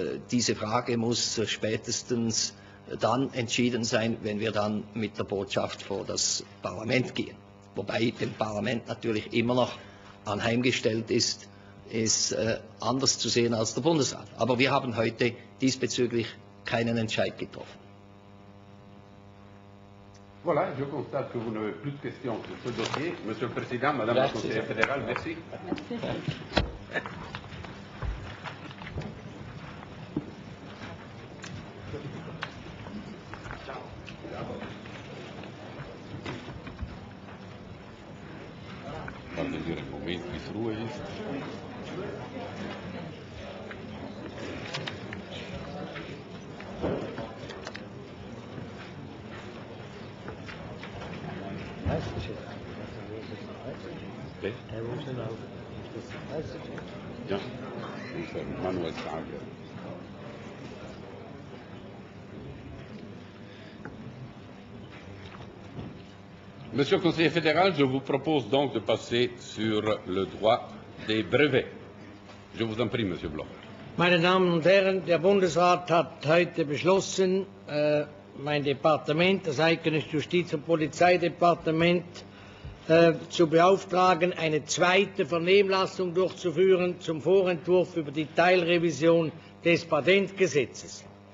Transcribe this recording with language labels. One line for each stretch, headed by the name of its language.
German: Diese Frage muss spätestens dann entschieden sein, wenn wir dann mit der Botschaft vor das Parlament gehen. Wobei dem Parlament natürlich immer noch anheimgestellt ist, es anders zu sehen als der Bundesrat. Aber wir haben heute diesbezüglich keinen Entscheid getroffen.
French: Voilà, je constate que vous n'avez plus de questions sur ce dossier. Monsieur le Président, Madame la Conseillère fédérale, merci.
German: Guarden wir einen Moment, bis Ruhe ist. Ja, Manuel Frage.
French: Monsieur le conseiller fédéral, je vous propose donc de passer sur le droit des brevets. Je vous en prie, Monsieur Bloch.
German: Meine Damen und Herren, der Bundesrat hat heute beschlossen, mein Departement, das Eidgenössische Justiz- und Polizeidepartement, zu beauftragen, eine zweite Vernehmlassung durchzuführen zum Vorentwurf über die Teilrevision des Patentgesetzes.